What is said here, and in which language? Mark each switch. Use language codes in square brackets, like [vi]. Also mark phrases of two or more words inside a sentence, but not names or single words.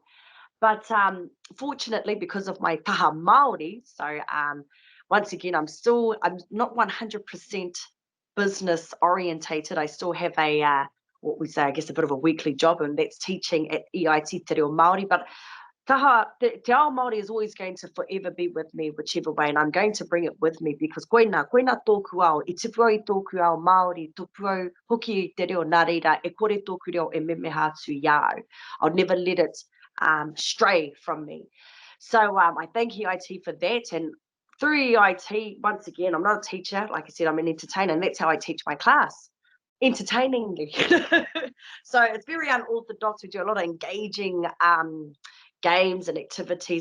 [en] But fortunately, because of my [mi] taha Māori, [en] so once again, I'm not 100% business orientated. I still have a, what we say, I guess, a bit of a weekly job, and that's teaching at EIT Te Reo Māori. But Te Ao Māori is always going to forever be with me, whichever way, and I'm going to bring it with me, because [mi] koina tōku ao, I tipu au I tōku ao Māori, tupu au hoki i te reo, nā reira, e kore tōku reo e memeha atu iau. [en] I'll never let it stray from me. So I thank EIT for that. And through EIT, once again, I'm not a teacher. Like I said, I'm an entertainer, and that's how I teach my class, entertainingly. So it's very unorthodox. We do a lot of engaging games and activities.